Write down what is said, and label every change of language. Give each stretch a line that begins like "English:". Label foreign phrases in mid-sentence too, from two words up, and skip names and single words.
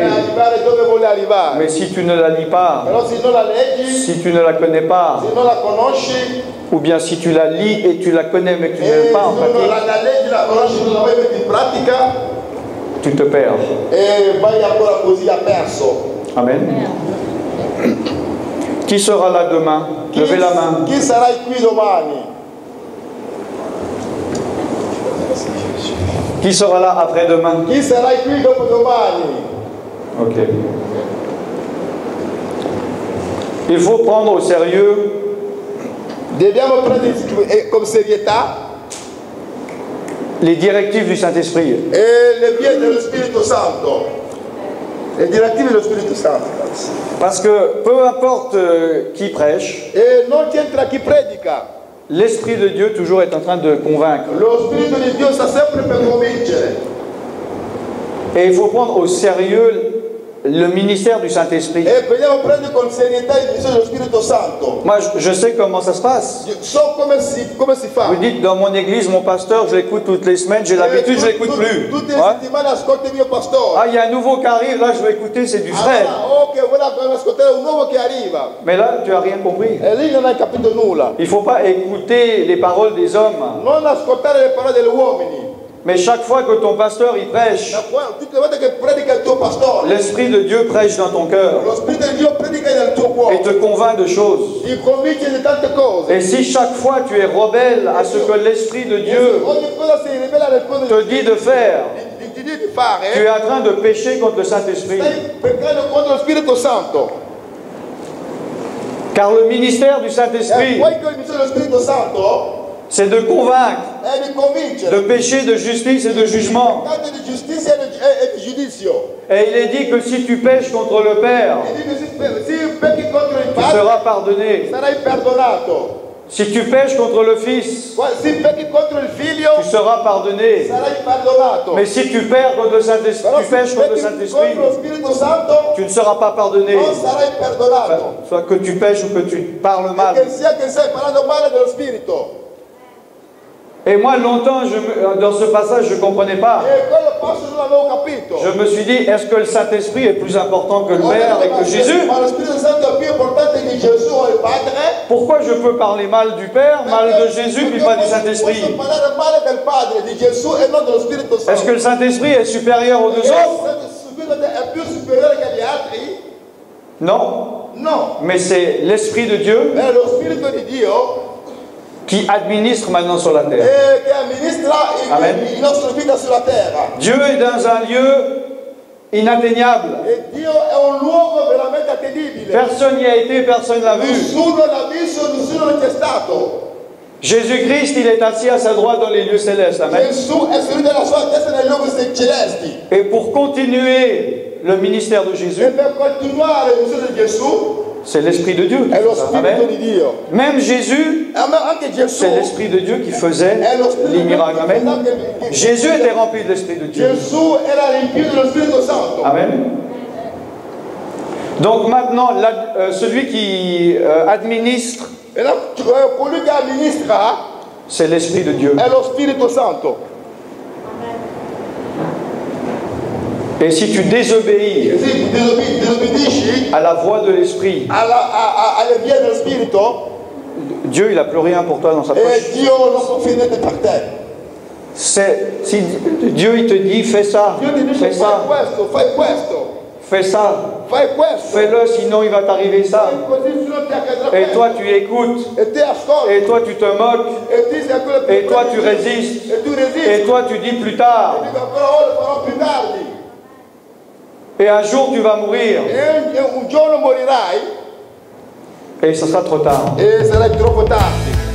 French: Mais si tu ne la lis pas, si tu ne la connais pas, ou bien si tu la lis et tu la connais mais que tu ne l'aimes pas en pratique, tu te perds. Amen. Qui sera là demain? Levez la main.
Italian: Chi sarai qui domani?
French: Qui sera là après-demain?
Italian: Chi sarai qui dopodomani?
French: Ok. Il faut prendre au sérieux.
Italian: Dobbiamo prendere con serietà
French: les directives du Saint-Esprit.
Italian: E le vie dello Spirito Santo. Le direttive dello Spirito Santo.
French: Parce que peu importe qui prêche,
Italian: E non c'entra chi predica.
French: l'Esprit de Dieu toujours est en train de convaincre.
Italian: Lo Spirito di Dio sta sempre per convincere.
French: Et il faut prendre au sérieux le ministère du Saint-Esprit.
Italian: E dobbiamo prendere con serietà il ministero dello Spirito Santo.
French: Moi, je sais comment ça se passe.
Italian: So come si fa.
French: Vous dites, dans mon église, mon pasteur, je l'écoute toutes les semaines, j'ai l'habitude, je l'écoute plus.
Italian: Tutte le settimane ascolto il mio pastore.
French: Ah, il y a un nouveau qui arrive, là, je vais écouter, c'est du frère. Ok, voilà,
Italian: dobbiamo ascoltare un nuovo che arriva.
French: Mais là, tu n'as rien compris.
Italian: E lì non hai capito nulla.
French: Il ne faut pas écouter les paroles des hommes.
Italian: Non ascoltare le parole degli uomini.
French: Mais chaque fois que ton pasteur il prêche,
Italian: Tutte le volte che predica il tuo pastore,
French: l'Esprit de Dieu prêche dans ton cœur
Italian: lo Spirito di Dio predica nel tuo
French: et
Italian: cuore.
French: te convainc de choses.
Italian: Ti convince di tante cose.
French: Et si chaque fois tu es rebelle à ce que l'Esprit de Dieu
Italian: Ogni cosa si rivela alle cose
French: te dit de faire,
Italian: ti dice di fare.
French: tu es en train de pécher contre le Saint-Esprit.
Italian: Stai peccando contro lo Spirito Santo.
French: Car le ministère du
Italian: E
French: Saint-Esprit,
Italian: poi che il ministero dello Spirito Santo
French: c'est de convaincre
Italian: è di convincere.
French: de péché, de justice et de jugement.
Italian: Peccato di giustizia e di giudizio.
French: Et il est dit que si tu pêches contre le Père,
Italian: E dice se pecchi contro il
French: tu
Italian: Padre
French: seras pardonné.
Italian: sarai perdonato.
French: Si tu pêches contre le Fils,
Italian: Se pecchi contro il Figlio
French: tu seras pardonné.
Italian: sarai perdonato.
French: Mais si tu perds contre le Saint-Esprit,
Italian: Però
French: tu
Italian: se
French: pêches contre le
Italian: pecchi
French: Saint-Esprit,
Italian: contro lo Spirito Santo
French: tu ne seras pas pardonné.
Italian: non sarai perdonato.
French: Soit que tu pêches ou que tu parles mal.
Italian: Che sia che stai parlando male dello Spirito.
French: Et moi, longtemps, dans ce passage, je ne comprenais pas.
Italian: E quello passo non l'avevo capito.
French: Je me suis dit, est-ce que le Saint-Esprit est plus important que le Père et que Jésus?
Italian: Ma lo Spirito Santo è più importante di Gesù e il Padre.
French: Pourquoi je peux parler mal du Père, mal de Jésus, puis pas du Saint-Esprit?
Italian: Posso parlare male del Padre, di Gesù e non dello Spirito Santo.
French: Est-ce que le Saint-Esprit est supérieur aux deux autres?
Italian: È più superiore che gli altri?
French: Non.
Italian: No.
French: Mais c'est l'Esprit de Dieu
Italian: È lo Spirito di Dio
French: qui administre maintenant sur la terre.
Italian: che amministra
French: Amen.
Italian: la nostra vita sulla terra.
French: Dieu est dans un lieu inatteignable.
Italian: E Dio è un luogo veramente attendibile.
French: Personne n'y a été, personne ne l'a vu.
Italian: Nessuno l'ha visto, nessuno non c'è stato.
French: Jésus-Christ, il est assis à sa droite dans les lieux célestes. Amen.
Italian: Gesù è seduto alla sua testa nei luoghi celesti.
French: Et pour continuer le ministère de
Italian: E
French: Jésus,
Italian: per continuare il ministero di Gesù
French: c'est l'Esprit de Dieu qui
Italian: è lo
French: fait ça.
Italian: Spirito
French: Amen.
Italian: di Dio.
French: Même Jésus,
Italian: Anche Gesù
French: c'est l'Esprit de Dieu qui faisait
Italian: è lo Spirito
French: les
Italian: di Dio.
French: miracles. Amen. Jésus était rempli de l'Esprit de Dieu.
Italian: Gesù era riempito dello Spirito Santo. Amen.
French: Donc maintenant, celui qui administre,
Italian: E colui che amministra
French: c'est l'Esprit de Dieu.
Italian: è lo Spirito Santo.
French: Et si tu désobéis
Italian: E se disobbedisci
French: à la voix de l'Esprit,
Italian: alle vie dello Spirito,
French: Dieu, il n'a plus rien pour toi dans sa poche.
Italian: e Dio non può fare niente per te.
French: Si Dieu il te dit fais ça,
Italian: Dio ti dice fai ça, fai questo,
French: fais ça,
Italian: fai questo.
French: fais-le, sinon il va t'arriver ça.
Italian: Così se non ti accadrà
French: Et
Italian: questo.
French: toi tu écoutes,
Italian: E te ascolti.
French: et toi tu te moques,
Italian: E ti sei quello che
French: et toi tu résistes,
Italian: E tu resisti.
French: et toi tu dis plus tard,
Italian: E dico ancora ora farò più tardi.
French: et un jour tu vas mourir,
Italian: E un giorno morirai
French: et ce sera trop tard.
Italian: e sarai troppo tardi.